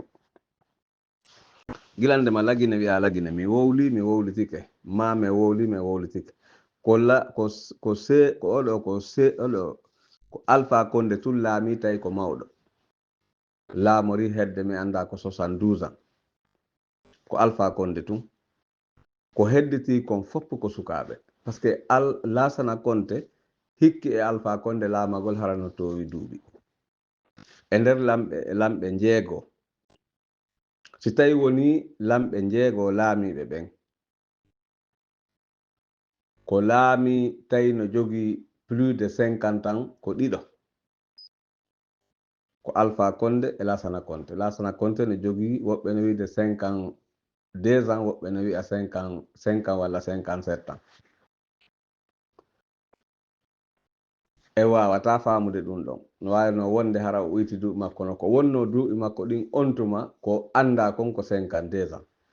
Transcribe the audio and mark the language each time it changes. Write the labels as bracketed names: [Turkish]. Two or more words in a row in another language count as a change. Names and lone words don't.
[Fula] Gilandema lagine wi'a lagine mi wowlitike mi wowlitike ko Alpha Condé tun laami tawi ko mawɗo laamori hedde mi anda ko 72 ans ko Alpha Condé tun ko hedditi kon fopp ko sukaɓe [French] par ce que [Fula] Lansana Conté hikki e Alpha Condé laamagol harano towi duuɓi e nder lamɓe jeego, si tawi woni lamɓe jeego laamiɓe ɓen ko laami tawi no jogi [French] plus de 50 ans [Fula] ko ɗiɗo ko Alpha Condé e Lansana Conté ne jogi woɓɓe no wiide 52 ans woɓɓe no wi'a 5 walla 57 ans. E wawata famude ɗum ɗon no wayno wonde hara o uyti duuɓi makko no ko wonno duuɓi makko ɗin on tuma ko anda kon ko 52 ans.